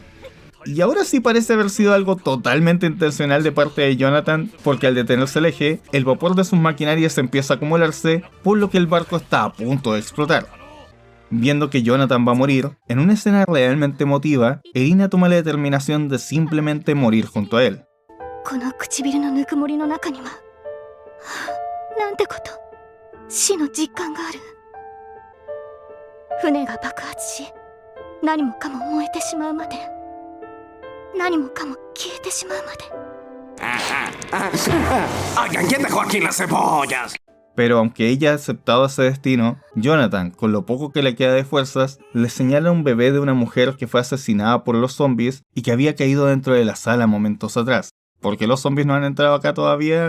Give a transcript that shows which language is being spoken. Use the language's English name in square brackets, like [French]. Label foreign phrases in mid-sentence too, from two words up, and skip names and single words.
[Spanish] Y ahora sí parece haber sido algo totalmente intencional de parte de Jonathan, porque al detenerse el eje, el vapor de sus maquinarias empieza a acumularse, por lo que el barco está a punto de explotar. Viendo que Jonathan va a morir, en una escena realmente emotiva, Erina toma la determinación de simplemente morir junto a él. [Japanese] この唇のぬくもりの中にはなんてこと死の実感がある。船が爆発し何もかも燃えてしまうまで、何もかも消えてしまうまで。 [Spanish] ¡Quieta, Joaquín, las cebollas! Pero aunque ella ha aceptado ese destino, Jonathan, con lo poco que le queda de fuerzas, le señala a un bebé de una mujer que fue asesinada por los zombies y que había caído dentro de la sala momentos atrás. ¿Por qué los zombies no han entrado acá todavía?